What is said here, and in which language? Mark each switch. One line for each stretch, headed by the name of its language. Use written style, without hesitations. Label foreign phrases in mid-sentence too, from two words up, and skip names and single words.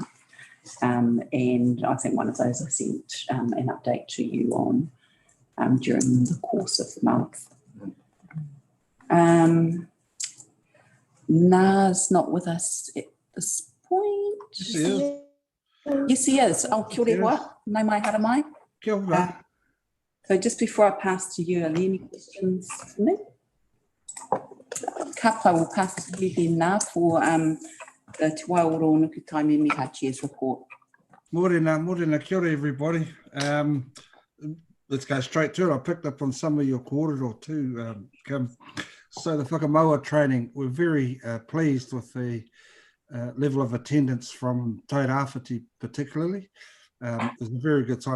English: And I think one of those I sent an update to you on during the course of the month. Na's not with us at this point. Yes, he is.
Māori: Oh, kia ora wa. Nau mai hara mai. Kia ora.
English: So just before I pass to you, are there any questions for me? Kapa will pass to you then now for the Te Waiora o Nuku Taimeme Chair's report.
Māori: Morena, kia ora
English: everybody. Let's go straight to it. I picked up on some of your kōrero too, Kim. So the whakamaua training, we're very pleased with the level of attendance from Tairāwhiti particularly. It's a very good sign.